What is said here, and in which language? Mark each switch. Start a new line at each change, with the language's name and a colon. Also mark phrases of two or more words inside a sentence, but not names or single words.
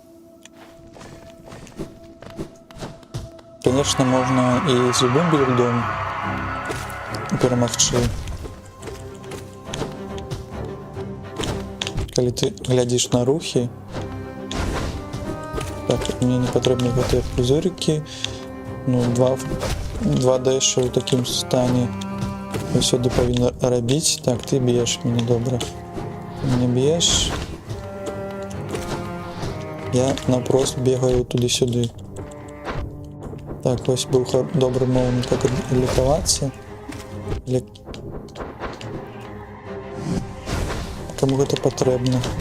Belarusian: Конечно, можна і з любым білдом перамагчы. Калі ты глядзіш на рухі. Так, мне не патрэбны гэтыя пузырыкі. Ну, два дэша ў такім стане.
Ukrainian: Сюди повинен робити. Так, ты б'єш мене добре. Не б'єш. Я напрост бігаю туди-сюди. Так, ось був добрий момент, як лікуватися. Кому це потрібно.